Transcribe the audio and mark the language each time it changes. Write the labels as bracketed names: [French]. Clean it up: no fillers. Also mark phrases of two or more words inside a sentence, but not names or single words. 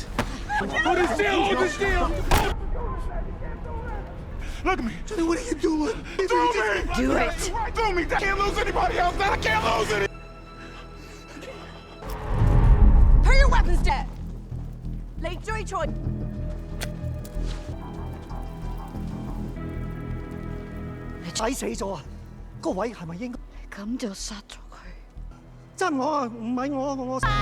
[English] Hold it still! Hold it still! Look at me! Johnny, what are you doing? Throw me! Do it. Throw me! I can't lose anybody else! I can't lose any! Prepare your weapons, Dad! Late Joy Choi. [Cantonese] 仔死咗啊！個位係咪應該咁就殺咗佢。真我啊？唔係我。